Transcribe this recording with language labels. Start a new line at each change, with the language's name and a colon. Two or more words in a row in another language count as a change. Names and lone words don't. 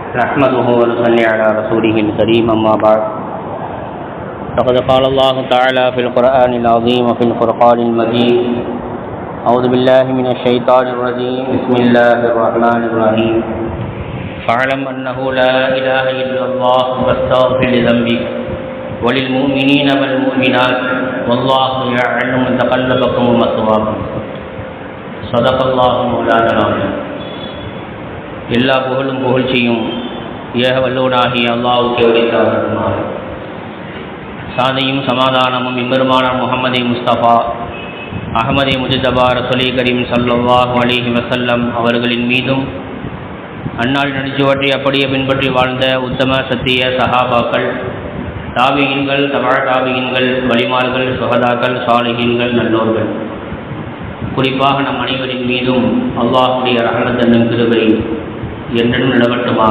Arabic: نحمده ونصلي على رسوله الكريم أما بعد فقد قال الله تعالى في القرآن العظيم وفي الفرقان المجيد أعوذ بالله من الشيطان الرجيم بسم الله الرحمن الرحيم فاعلم أنه لا إله إلا الله واستغفر لذنبك وللمؤمنين والمؤمنات والله يعلم متقلبكم ومثواكم صدق الله مولانا العظيم.
Tamil: எல்லா புகழும் புகழ்ச்சியும் ஏக வல்லோனாகிய அல்லாஹ்வுக்கே உரித்தாகுமாறு. சாந்தியும் சமாதானமும் எம்பெருமானார் முஹம்மது முஸ்தபா அஹ்மதே முஜ்தபா ரசூலே கரீம்
Arabic: صلى الله عليه وسلم
Tamil: அவர்களின் மீதும் அன்னாள் நடிச்சுவற்றி அப்படியே பின்பற்றி வாழ்ந்த உத்தம சத்திய சஹாபாக்கள், தாபியீன்கள், தபா தாபியீன்கள், வலிமார்கள், சுஹதாக்கள், சாலிஹீன்கள், நல்லோர்கள், குறிப்பாக நம் அனைவரின் மீதும் அல்லாஹ்வுடைய ரஹ்மத் என்னும் கிருபை என்றும் நிலவட்டுமாக.